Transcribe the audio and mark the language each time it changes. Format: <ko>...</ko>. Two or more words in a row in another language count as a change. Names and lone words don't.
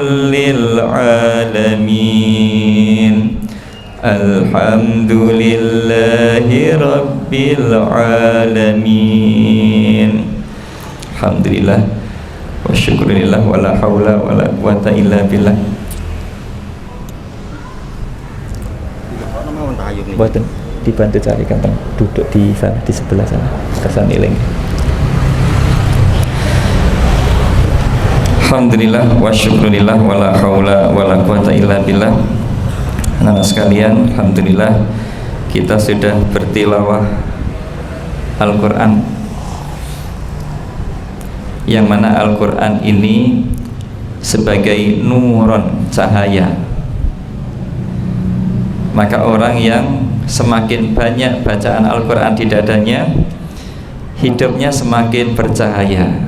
<ar>للعالمين الحمد لله رب العالمين الحمد لله والشكر لله ولا حول ولا قوة إلا بالله.</ar> <id>Buatan dibantu carikan duduk di sana, di sebelah sana, kesana iling.</id> <ar>الحمد لله والشكر لله ولا حول ولا قوة إلا بالله.</ar> <id>Anak sekalian, alhamdulillah kita sudah bertilawah Al-Quran, yang mana Al-Quran ini sebagai nuron, cahaya. Maka orang yang semakin banyak bacaan Al-Quran di dadanya, hidupnya semakin bercahaya.</id>